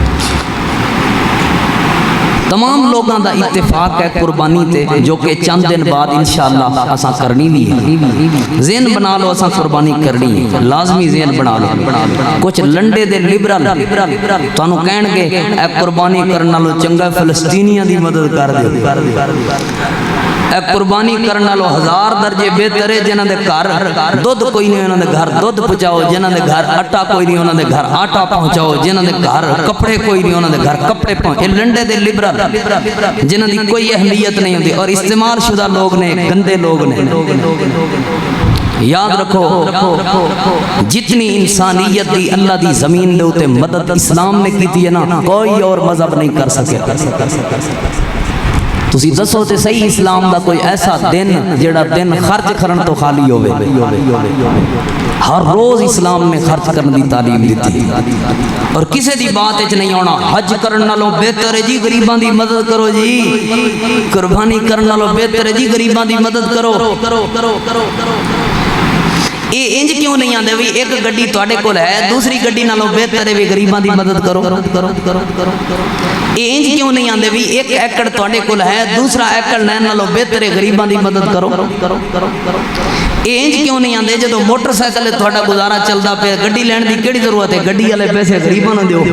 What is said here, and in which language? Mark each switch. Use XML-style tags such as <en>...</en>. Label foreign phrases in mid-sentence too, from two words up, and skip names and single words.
<pa>تمام لوگاں دا اتفاق ہے قربانی تے جو کہ چند دن بعد انشاءاللہ اساں کرنی بھی ہے. ذہن بنا لو اساں قربانی کرنی ہے لازمی ذہن بنا لو. کچھ لنڈے دے لبرل تانوں کہن گے اے قربانی کرن نالوں چنگا فلسطینیاں دی مدد کر دیو. اے قربانی کرن نالوں 1000 درجے بہتر ہے جنہاں دے گھر دودھ کوئی نہیں انہاں دے گھر دودھ پہنچاؤ جنہاں دے گھر آٹا کوئی نہیں انہاں دے گھر آٹا پہنچاؤ جنہاں دے گھر کپڑے کوئی نہیں انہاں دے گھر کپڑے پہنچاؤ. لنڈے دے لبرل جنہاں دی کوئی اہمیت نہیں ہوتی اور استعمال شدہ لوگ نے گندے لوگ نے. یاد رکھو جتنی انسانیت دی اللہ دی زمین دے اوتے مدد اسلام نے کیتی ہے نا کوئی اور مذہب نہیں کر سکے. تسی دسو تے صحیح اسلام دا کوئی ایسا دن جڑا دن خرچ کرن تو خالی ہوئے. ہر روز اسلام نے خرچ کرن دی تعلیم دیتی اور کسے دی بات اچ نہیں ہونا حج کرن نالوں بہتر ہے جی غریباں دی مدد کرو جی قربانی کرن نالوں بہتر ہے جی غریباں دی مدد کرو. اے انج کیوں نہیں آندے وی ایک گڈی تواڈے کول ہے دوسری گڈی نالوں بہتر ہے وی غریباں دی مدد کرو. اے انج کیوں نہیں آندے وی ایک ایکڑ تواڈے کول ہے دوسرا ایکڑ لین نالوں بہتر ہے غریباں دی مدد کرو. اے انج کیوں نہیں آندے جدوں موٹر سائیکل تواڈا گزارا چلدا پیا گڈی لین دی کیڑی ضرورت ہے گڈی والے پیسے غریباں نوں دیو.</pa>